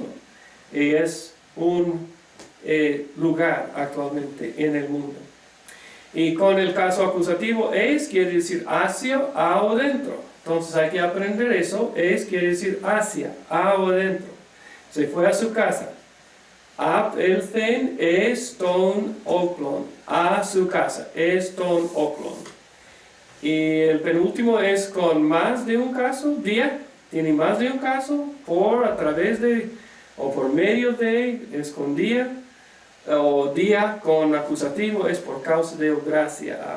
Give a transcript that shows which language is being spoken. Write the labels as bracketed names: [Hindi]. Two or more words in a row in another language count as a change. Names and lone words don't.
[Spanish] Y es un lugar actualmente en el mundo. Y con el caso acusativo, es quiere decir hacia, a o dentro. Entonces hay que aprender eso. Es quiere decir hacia, a o dentro. Se fue a su casa. [Greek] ἀπῆλθεν εἰς τὸν οἶκον. [Spanish] A su casa. [Greek] εἰς τὸν οἶκον. [Spanish] Y el penúltimo es con más de un caso. Día. Tiene más de un caso. Por, a través de, o por medio de, es con día. O día con acusativo es por causa de o gracia a.